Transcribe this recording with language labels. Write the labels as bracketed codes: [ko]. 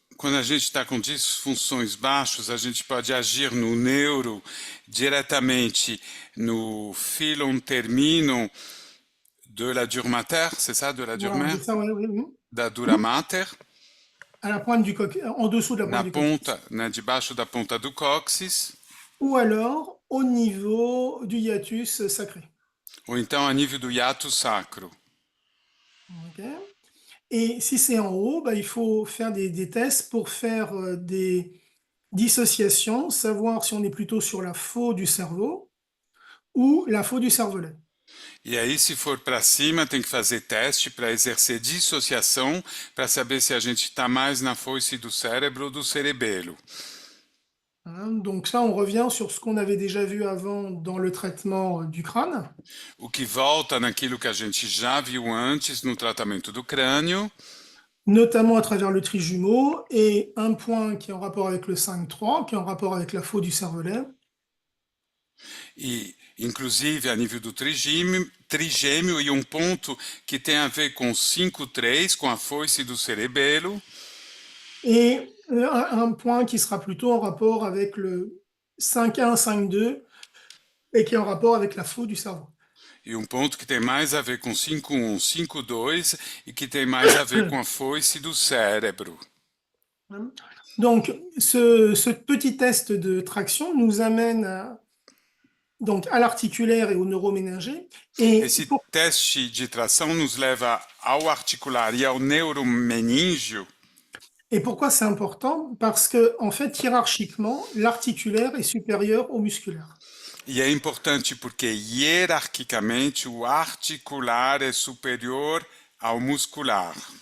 [pt] Quando a gente está com disfunções baixas, a gente pode agir no neuro diretamente no filum terminum [fr] de la dura mater, c'est ça, de la Durmer? Voilà, ça, oui. [pt] Da dura mater, [fr] À la pointe du en dessous de la pointe du coccyx. [pt] ponta, né, debaixo da ponta do cóccix, [fr] Ou alors au niveau du hiatus sacré. [pt] ou então a nível do hiato sacro. Ok. [fr] Et si c'est en haut, bah, il faut faire des tests pour faire des dissociations, savoir si on est plutôt sur la faux du cerveau ou la faux du cervelet. [pt] E aí, se for para cima, tem que fazer teste para exercer dissociação, para saber se a gente está mais na foice do cérebro ou do cerebelo. Hein. [fr] Donc ça, on revient sur ce qu'on avait déjà vu avant dans le traitement du crâne, [pt] O que volta naquilo que a gente já viu antes no tratamento do crânio, [fr] notamment à travers le trijumeau, et un point qui est en rapport avec le 5-3, qui est en rapport avec la faux du cervelet, [pt] e inclusive a nível do trigêmeo, e um ponto que tem a ver com 5-3, com a foice do cerebelo, [fr] et un point qui sera plutôt en rapport avec le 5-1, 5-2, et qui est en rapport avec la faux du cerveau. [pt] e um ponto que tem mais a ver com 5-1, 5-2, e que tem mais a ver com a foice do cérebro. [fr] Donc, ce petit test de traction nous amène donc à l'articulaire et au neuroménager. Et, [pt] Esse teste de tração nos leva ao articular e ao neuromeníngeo. [fr] et pourquoi c'est important? Parce que, en fait, hiérarchiquement, l'articulaire est supérieur au musculaire. [pt] E é importante porque, hierarquicamente, o articular é superior ao muscular.